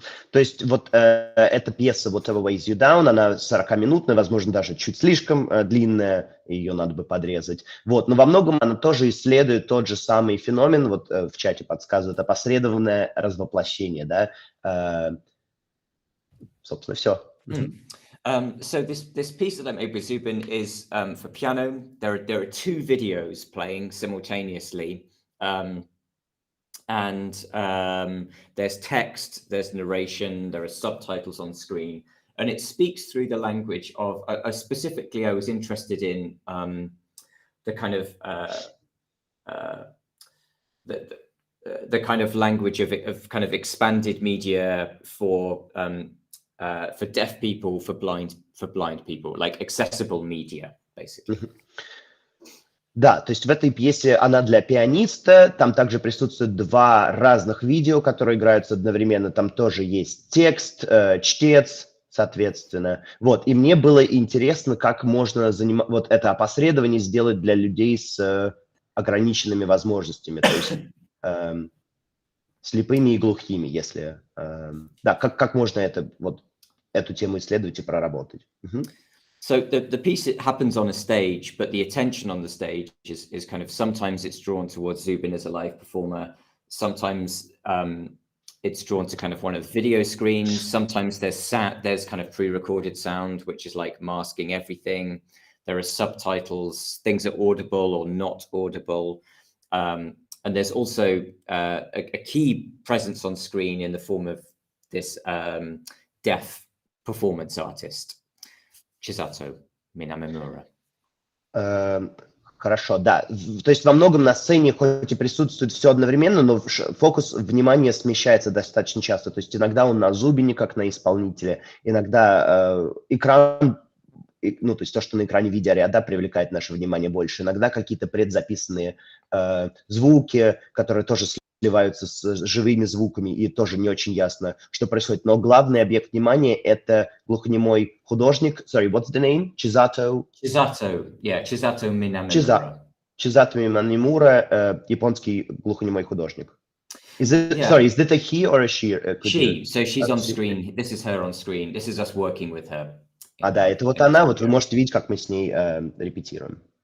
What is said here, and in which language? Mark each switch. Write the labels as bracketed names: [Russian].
[Russian] То есть вот эта пьеса Whatever Weighs You Down, она 40-минутная, возможно, даже чуть слишком длинная, ее надо бы подрезать. Вот, но во многом она тоже исследует тот же самый феномен, вот в чате подсказывают, опосредованное развоплощение, да. Собственно, все. [English] So this piece that I made with Zubin is for piano. There are two videos playing simultaneously. And there's text, there's narration, there are subtitles on screen, and it speaks through the language of, specifically I was interested in the kind of the kind of language of kind of expanded media for deaf people, for blind people, like accessible media, basically. [Russian] Да, то есть в этой пьесе она для пианиста, там также присутствуют два разных видео, которые играются одновременно, там тоже есть текст, чтец, соответственно. Вот, и мне было интересно, как можно вот это опосредование сделать для людей с ограниченными возможностями, то есть слепыми и глухими, если... Да, как можно это, вот, эту тему исследовать и проработать. [English] So the piece, it happens on a stage, but the attention on the stage is kind of, sometimes it's drawn towards Zubin as a live performer. Sometimes it's drawn to kind of one of the video screens. Sometimes there's kind of pre-recorded sound, which is like masking everything. There are subtitles, things are audible or not audible. And there's also a key presence on screen in the form of this deaf performance artist. Chisato Minamimura. [Russian] Хорошо, да. То есть во многом на сцене хоть и присутствует все одновременно, но фокус внимания смещается достаточно часто. То есть иногда он на Зубине, как на исполнителе, иногда экран, ну, то есть то, что на экране видеоряда, привлекает наше внимание больше. Иногда какие-то предзаписанные звуки, которые тоже сливаются с живыми звуками, и тоже не очень ясно, что происходит. Но главный объект внимания – это глухонемой художник. [English] Sorry, what's the name? Chisato Minamura. [Russian] Chisato Minamura, японский глухонемой художник. [English] Sorry, is that a he or a she? She. So she's on screen. This is her on screen. This is us working with her. [Russian] Да, это вот она. Вот вы можете видеть, как мы с ней репетируем.